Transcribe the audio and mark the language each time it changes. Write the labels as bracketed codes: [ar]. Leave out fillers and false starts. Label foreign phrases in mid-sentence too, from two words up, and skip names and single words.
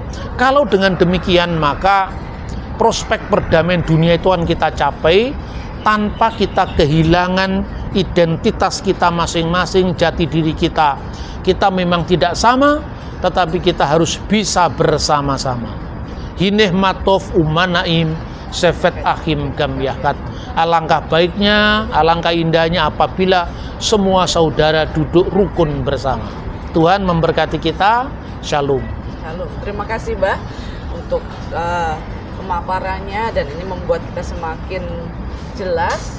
[id] Kalau dengan demikian, maka prospek perdamaian dunia itu akan kita capai tanpa kita kehilangan identitas kita masing-masing, jati diri kita. Kita memang tidak sama, tetapi kita harus bisa bersama-sama. [he] הנה מה טוב ומה נעים שבת אחים גם יחד. [id] Alangkah baiknya, alangkah indahnya apabila semua saudara duduk rukun bersama. Tuhan memberkati kita. Shalom. Shalom. Terima kasih Mbah untuk pemaparannya, dan ini membuat kita semakin jelas.